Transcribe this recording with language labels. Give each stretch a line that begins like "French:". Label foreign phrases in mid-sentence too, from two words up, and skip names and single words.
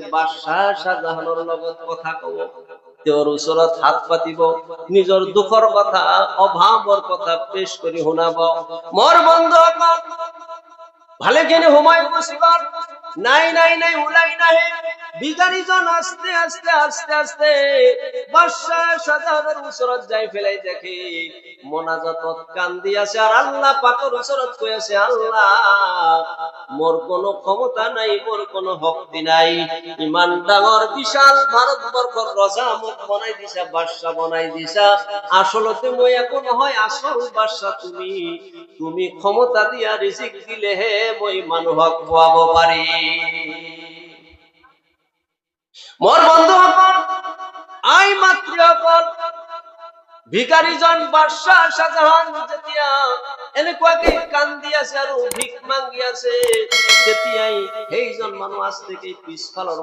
Assamese: বাদশাহ শাহজাহানৰ লগত কথা কব তেওঁৰ ওচৰত হাত পাতিব নিজৰ দুখৰ কথা অভাৱৰ কথা পেশ কৰি শুনাব মোৰ বন্ধুসকল ভালেখিনি সময় গুচি গল নাই ওলাই নাহে বিগাড়ীজন আস্তে আস্তে বাদশাহ শাহজাহানের ওচৰত যাই ফেলাই দেখে মোনাজাতত কান্দি আছে আর আল্লাহ পাকের ওচৰত কৈ আছে আল্লাহ মোর কোনো ক্ষমতা নাই মোর কোনো শক্তি নাই ইমান ডাঙৰ বিশাল ভাৰতবৰ্ষৰ ৰজা মোক বনাই দিছা বাদশাহ বনাই দিছা আসলতে মই একো নহয় আসল বাদশাহ তুমি ক্ষমতা দিয়া ৰিজিক দিলেহে মই মানুহক খুৱাব পাৰি মোর বন্ধুসকল আই মাতৃসকল ভিখাৰীজন বাদশাহ শাহজাহান যেতিয়া এনেকুৱাকে কান্দি আছে আৰু ভিক মাগি আছে তেতিয়াই সেইজন মানুহ আস্তেকে পিছফালৰ